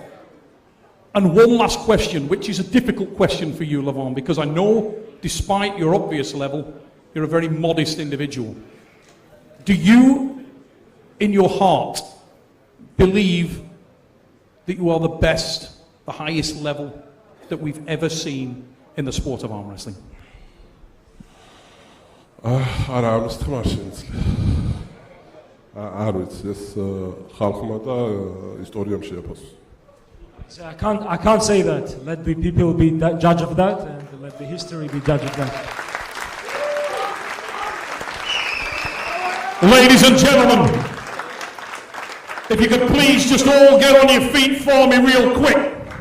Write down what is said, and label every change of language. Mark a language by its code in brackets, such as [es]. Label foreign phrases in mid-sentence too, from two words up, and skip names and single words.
[en] And one last question, which is a difficult question for you, LEVAN, because I know, despite your obvious level, you're a very modest individual. Do you, in your heart, believe that you are the best, the highest level that we've ever seen in the sport of arm wrestling? [ka] არა, ამის თამაში არ ვიცი, ეს ხალხმა და ისტორიამ შეაფასოს. [en] So I can't say that. Let the people be judge of that, and let the history be judge of that. Ladies and gentlemen, if you could please just all get on your feet for me real quick.